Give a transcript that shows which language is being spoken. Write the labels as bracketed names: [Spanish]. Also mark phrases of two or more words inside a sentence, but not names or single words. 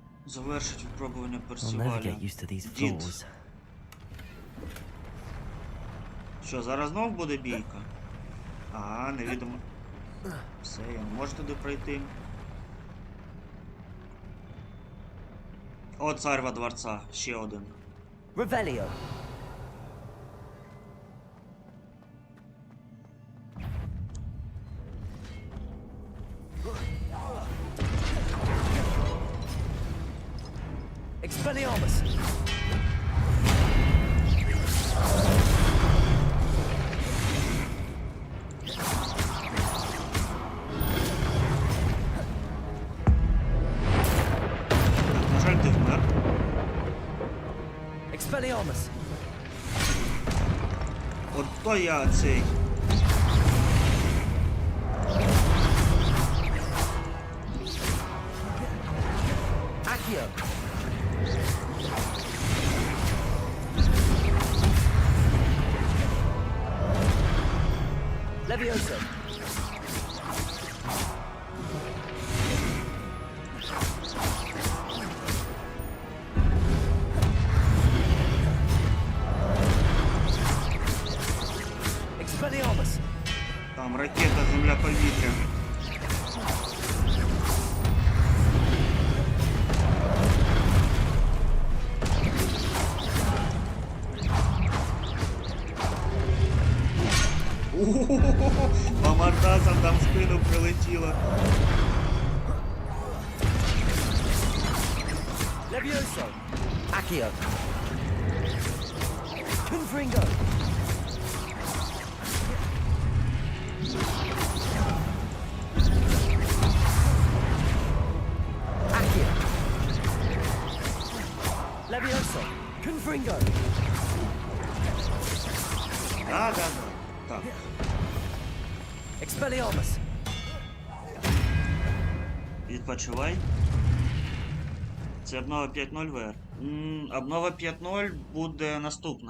[Ukrainian] Завершить випробування [English] I'll never [Ukrainian] персиваля. [English] get used to these [Ukrainian] Дід. [English] floors. [Ukrainian] Що, зараз знов буде бійка? Ага, невідомо. Все, я не можу туди пройти. О, царва дворца, ще один. Revelio. Expelliarmus. На жаль, ти вмер. Expelliarmus. От то я цей. Accio. Levioso. Expelliarmus. Там ракета, земля, повітря. По мордасам там в спину прилетіло. Levioso. Accio. Confringo. Accio. Levioso. Confringo. Да. Так. Expelliarmus. Відпочивай. Це обнова 5.0 VR. Обнова 5.0 буде наступна.